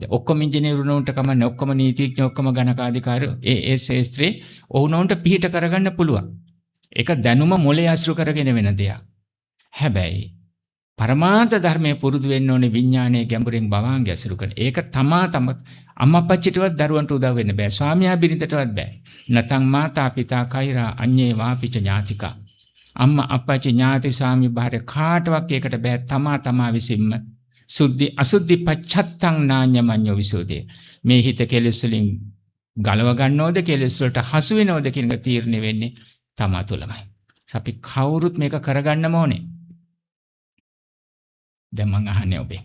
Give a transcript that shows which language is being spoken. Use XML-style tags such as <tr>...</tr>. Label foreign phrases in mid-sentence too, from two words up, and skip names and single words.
<si>ඔක්කොම ඉංජිනේරුවොන්ට කමන්නේ, ඔක්කොම නීතිඥයෝ, ඔක්කොම ගණකාධිකාරයෝ ඒ ශාස්ත්‍රයේ ඔවුනොන්ට පිහිට කරගන්න පුළුවන්. ඒක දැනුම මොලේ අසුරු කරගෙන වෙන දෙයක්. හැබැයි පරමාර්ථ ධර්මයේ පුරුදු වෙන්න ඕනේ විඥානයේ ගැඹුරින් භවාංගය අසුරු කරන. ඒක තමා අම්මා අප්පච්චිටවත් දරුවන්ට උදව් වෙන්න බෑ. ස්වාමියා බිරිඳටවත් බෑ.</si> <pi>නතං මාතා පිතා කෛරා අඤ්ඤේ වාපිච ඥාතිකා.</pi> <si>අම්මා අප්පච්චි ඥාති ස්වාමි භාර්ය කාටවත් ඒකට බෑ. තමා විසින්ම</si> <pi>සුද්ධි අසුද්ධි පච්චත්තං නාඤ්ඤමඤ්ඤෝ විසෝදේ.</pi> <si>මේ හිත කෙලෙස් වලින් ගලව ගන්නවද, කෙලෙස් වලට හසු වෙනවද කියන එක තීරණය වෙන්නේ තමා තුළමයි. අපි කවුරුත් මේක කරගන්නම ඕනේ. දැන් මං අහන්නේ ඔබෙන්.</si>